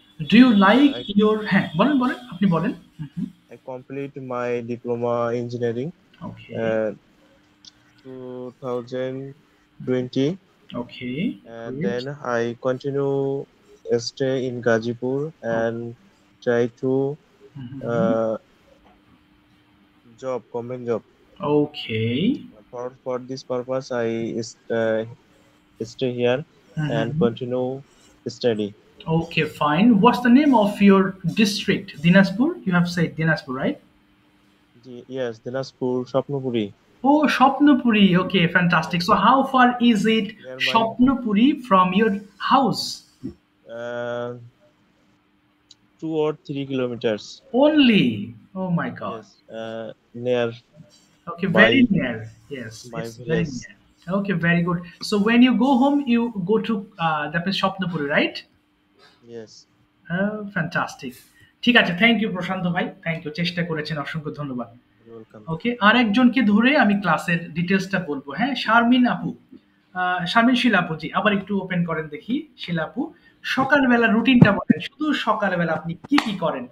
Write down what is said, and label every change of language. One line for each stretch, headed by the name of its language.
English: Do you like your
Bangla: বলেন বলেন, আপনি বলেন।
English: I complete my diploma engineering. Okay. 2020. Okay. And then I continue stay in Gazipur and try to government job. Okay. For this purpose, I stay here and continue study. Okay, fine. What's the name of your district? Dinaspur? You have said Dinaspur, right? Yes, Dinaspur, Shapnopuri. Oh, Shapnopuri. Okay, fantastic. So how far is it, Shapnopuri, from your house? 2 or 3 kilometers. Only? Oh my God. Yes, near. Okay, very near. Yes, it's very near. Okay, very good. So when you go home, you go to that is Shapnopuri, right? Yes. Oh, fantastic.
Bangla: ঠিক আছে,
English: thank you Prashanta ভাই, thank you,
Bangla: চেষ্টা করেছেন, অসংখ্য ধন্যবাদ। ওকে, আরেকজনকে ধরে আমি ক্লাসের ডিটেলসটা বলবো। হ্যাঁ, শারমিন আপু, শামিল শিলাপু, জি আবার একটু ওপেন করেন দেখি শিলাপু। সকালবেলা রুটিনটা বলেন, শুধু সকালবেলা আপনি কি কি করেন?